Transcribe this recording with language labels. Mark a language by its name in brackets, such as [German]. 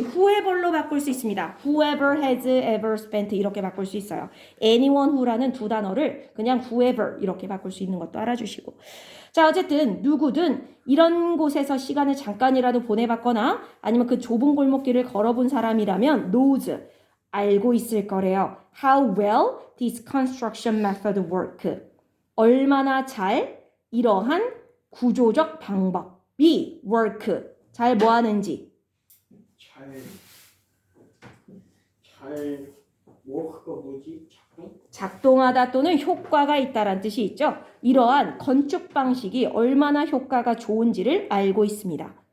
[Korean] whoever로 바꿀 수 있습니다. [English] whoever has ever spent [Korean] 이렇게 바꿀 수 있어요. anyone who라는 두 단어를 그냥 whoever 이렇게 바꿀 수 있는 것도 알아주시고. 자, 어쨌든 누구든 이런 곳에서 시간을 잠깐이라도 보내봤거나 아니면 그 좁은 골목길을 걸어본 사람이라면 knows 알고 있을 거래요. [English] How well this construction method work. [Korean] 얼마나 잘 이러한 구조적 방법이 work 잘 뭐 하는지. 잘 워크가 뭐지? 작동? 작동하다 또는 효과가 있다란 뜻이 있죠. 이러한 건축 방식이 얼마나 효과가 좋은지를 알고 있습니다.